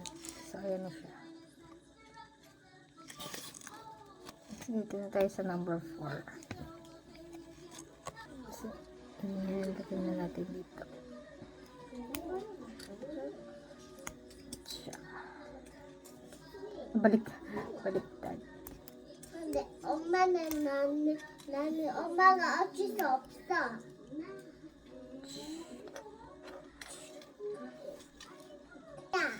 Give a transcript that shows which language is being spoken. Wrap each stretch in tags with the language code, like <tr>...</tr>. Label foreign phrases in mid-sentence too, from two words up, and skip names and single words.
<tl>So, ayan na siya. Dito na tayo sa number 4. So, nilagyan na natin dito. Siya. Baliktad.</tl> <ko>근데 엄마는 나는 엄마가 어쩔 수 없어. 야.</ko>